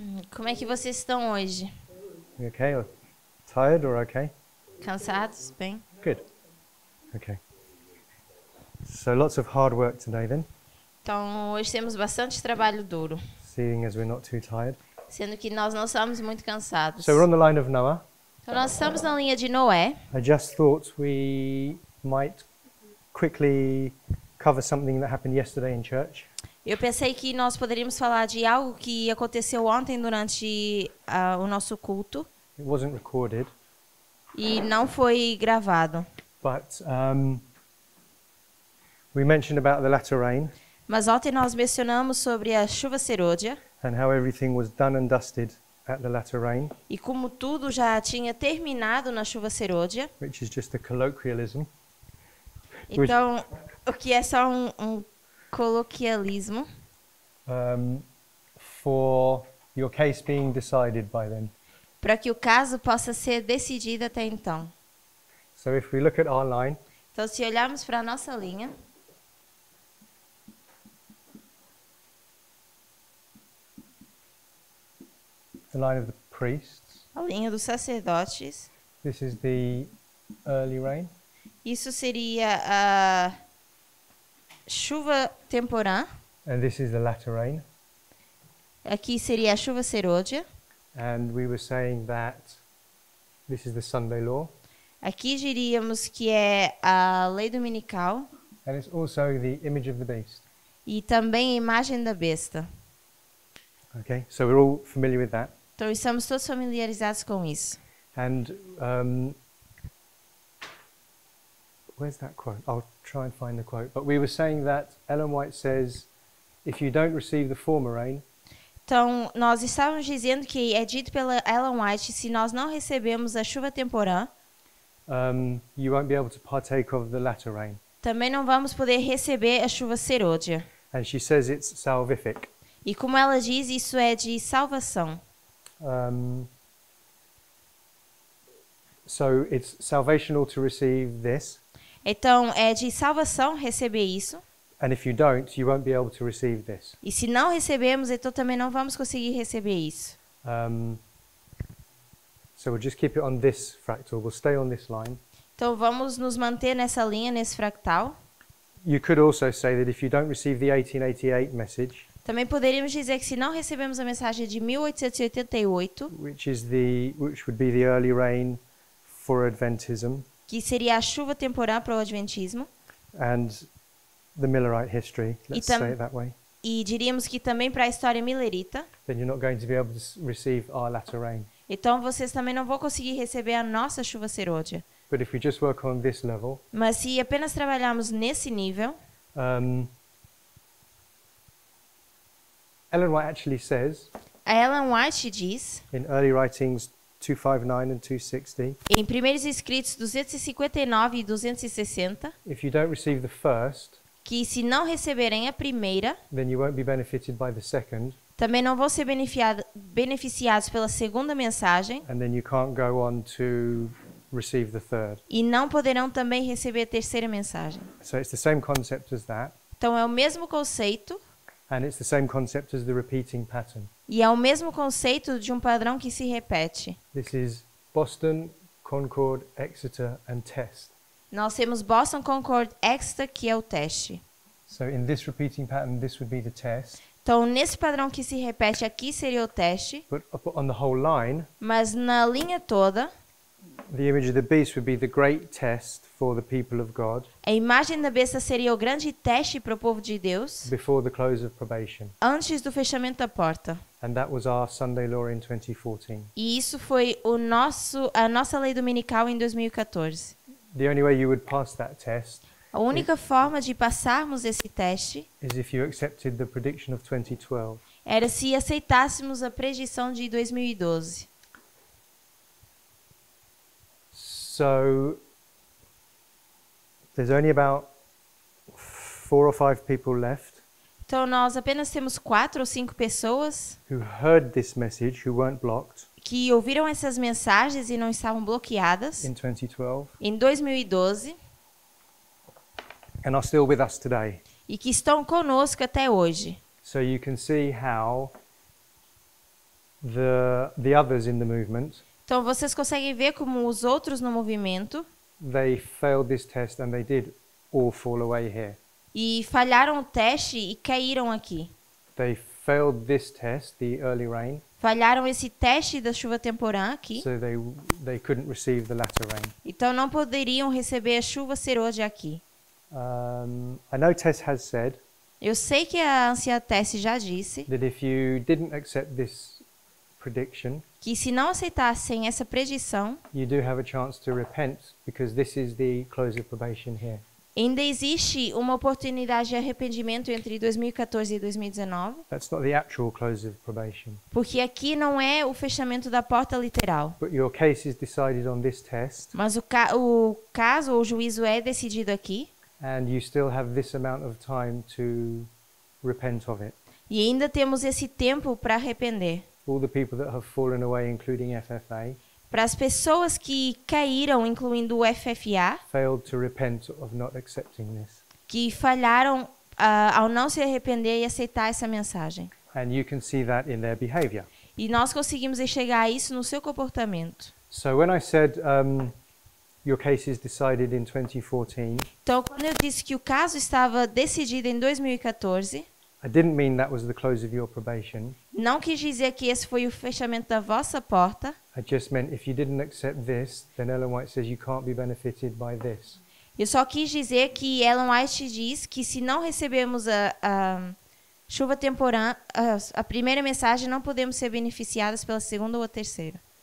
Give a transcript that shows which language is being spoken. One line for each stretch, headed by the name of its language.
Portuguese: Como é que vocês estão hoje?
English: You okay or tired or okay?
Portuguese: Cansados? Bem?
English: Good. Okay. So lots of hard work today then,
Portuguese: Então, hoje temos bastante trabalho duro,
English: seeing as we're not too tired.
Portuguese: sendo que nós não estamos muito cansados.
English: So we're on the line of Noah.
Portuguese: Então, nós estamos na linha de Noé.
English: I just thought we might quickly cover something that happened yesterday in church.
Portuguese: Eu pensei que nós poderíamos falar de algo que aconteceu ontem durante o nosso culto
English: It wasn't recorded,
Portuguese: e não foi gravado.
English: but we mentioned about the latter rain
Portuguese: Mas ontem nós mencionamos sobre a chuva serôdia
English: and how everything was done and dusted at the latter rain,
Portuguese: e como tudo já tinha terminado na chuva serôdia.
English: which is just a colloquialism.
Portuguese: Então, o que é só um coloquialismo
English: For your case being decided by them.
Portuguese: para que o caso possa ser decidido até então.
English: So if we look at our line,
Portuguese: Então, se olharmos para a nossa linha,
English: the line of the priests,
Portuguese: a linha dos sacerdotes,
English: this is the early rain,
Portuguese: isso seria a chuva temporã,
English: and this is the latter rain.
Portuguese: aqui seria a chuva serôdia,
English: And we were saying that this is the Sunday law,
Portuguese: aqui diríamos que é a lei dominical
English: and it's also the image of the beast.
Portuguese: e também a imagem da besta.
English: Okay, so we're all familiar with that.
Portuguese: Então, estamos todos familiarizados com isso.
English: And where's that quote? I'll try and find the quote. But we were saying that Ellen White says, if you don't receive the former rain,
Portuguese: Então, nós estávamos dizendo que é dito pela Ellen White, se nós não recebemos a chuva temporã,
English: you won't be able to partake of the latter rain.
Portuguese: também não vamos poder receber a chuva serôdia.
English: And she says it's salvific.
Portuguese: E como ela diz, isso é de salvação.
English: So it's salvational to receive this,
Portuguese: Então, é de salvação receber isso.
English: and if you don't, you won't be able to receive this.
Portuguese: E se não recebemos, então também não vamos conseguir receber isso.
English: So we'll just keep it on this fractal. We'll stay on this line.
Portuguese: Então, vamos nos manter nessa linha, nesse fractal.
English: You could also say that if you don't receive the 1888 message,
Portuguese: Também poderíamos dizer que se não recebemos a mensagem de 1888,
English: which would be the early rain for Adventism
Portuguese: que seria a chuva temporã para o Adventismo,
English: and the Millerite history, let's say it that way,
Portuguese: e diríamos que também para a história milerita,
English: then you're not going to be able to receive our latter rain.
Portuguese: então vocês também não vão conseguir receber a nossa chuva serôdia.
English: But if we just work on this level,
Portuguese: Mas se apenas trabalharmos nesse nível,
English: Ellen White actually says
Portuguese: a Ellen White diz,
English: in early writings 259 and 260,
Portuguese: em Primeiros Escritos 259 e 260,
English: if you don't receive the first,
Portuguese: que se não receberem a primeira,
English: then you won't be benefited by the second,
Portuguese: também não vão ser beneficiados pela segunda mensagem
English: and then you can't go on to receive the third.
Portuguese: e não poderão também receber a terceira mensagem.
English: So it's the same concept as that,
Portuguese: Então é o mesmo conceito
English: and it's the same concept as the repeating pattern.
Portuguese: e é o mesmo conceito de um padrão que se repete.
English: This is Boston, Concord, Exeter, and test.
Portuguese: Nós temos Boston, Concord, Exeter, que é o teste.
English: So in this repeating pattern, this would be the test,
Portuguese: Então, nesse padrão que se repete aqui seria o teste,
English: but on the whole line,
Portuguese: mas na linha toda,
English: the image of the beast would be the great test for the people of God
Portuguese: a imagem da besta seria o grande teste para o povo de Deus
English: before the close of probation.
Portuguese: antes do fechamento da porta.
English: And that was our Sunday law in 2014.
Portuguese: E isso foi a nossa lei dominical em 2014.
English: The only way you would pass that test
Portuguese: A única forma de passarmos esse teste
English: is if you accepted the prediction of 2012.
Portuguese: era se aceitássemos a predição de 2012.
English: So there's only about 4 or 5 people left
Portuguese: Então, nós apenas temos 4 ou 5 pessoas
English: who heard this message, who weren't blocked
Portuguese: que ouviram essas mensagens e não estavam bloqueadas
English: in 2012
Portuguese: em 2012
English: and are still with us today.
Portuguese: e que estão conosco até hoje.
English: So you can see how the others in the movement,
Portuguese: Então vocês conseguem ver como os outros no movimento
English: they failed this test and they did all fall away here.
Portuguese: e falharam o teste e caíram aqui.
English: They failed this test, the early rain,
Portuguese: Falharam esse teste da chuva temporã aqui,
English: so they couldn't receive the latter rain.
Portuguese: então não poderiam receber a chuva serôdia aqui.
English: I know Tess has said
Portuguese: Eu sei que a anciã Tess já disse
English: that if you didn't accept this prediction,
Portuguese: que se não aceitassem essa predição,
English: you do have a chance to repent because this is the close of probation here.
Portuguese: ainda existe uma oportunidade de arrependimento entre 2014 e 2019,
English: That's not the actual close of probation.
Portuguese: porque aqui não é o fechamento da porta literal.
English: But your case is decided on this test,
Portuguese: Mas o caso ou o juízo é decidido aqui
English: and you still have this amount of time to repent of it.
Portuguese: e ainda temos esse tempo para arrepender.
English: All the people that have fallen away, including FFA,
Portuguese: Para as pessoas que caíram, incluindo o FFA,
English: failed to repent of not accepting this.
Portuguese: que falharam ao não se arrepender e aceitar essa mensagem.
English: And you can see that in their behavior.
Portuguese: E nós conseguimos enxergar isso no seu comportamento.
English: So when I said your case is decided in 2014,
Portuguese: Então, quando eu disse que o caso estava decidido em 2014,
English: I didn't mean that was the close of your probation.
Portuguese: não quis dizer que esse foi o fechamento da vossa porta.
English: I just meant if you didn't accept this, then Ellen White says you can't be benefited by this.
Portuguese: Eu só quis dizer que Ellen White diz que se não recebemos a chuva temporã, a primeira mensagem, não podemos ser beneficiados pela segunda ou a terceira.